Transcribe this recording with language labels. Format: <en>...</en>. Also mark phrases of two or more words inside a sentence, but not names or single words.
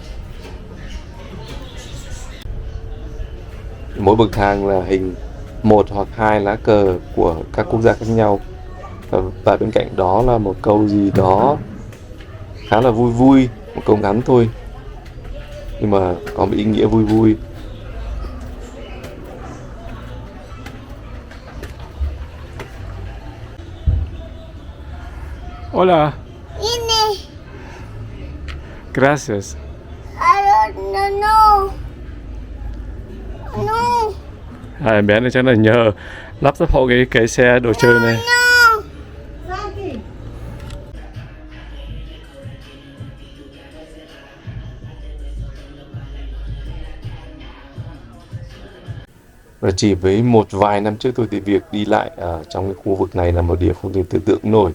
<vi>Mỗi bậc thang là hình 1 hoặc 2 lá cờ của các quốc gia khác nhau. Và bên cạnh đó là một câu gì đó khá là vui, một câu ngắn thôi, nhưng mà có một ý nghĩa vui.</vi> <es>Hola. Ini. Gracias.</es> <en>I don't know. No.</en> <vi>Hai em bé này chắc là nhờ lắp ráp hộ cái xe đồ chơi này.</vi> <en>No.</en> <vi>Và chỉ với một vài năm trước thôi thì việc đi lại ở trong cái khu vực này là một điều không thể tưởng tượng nổi.</vi>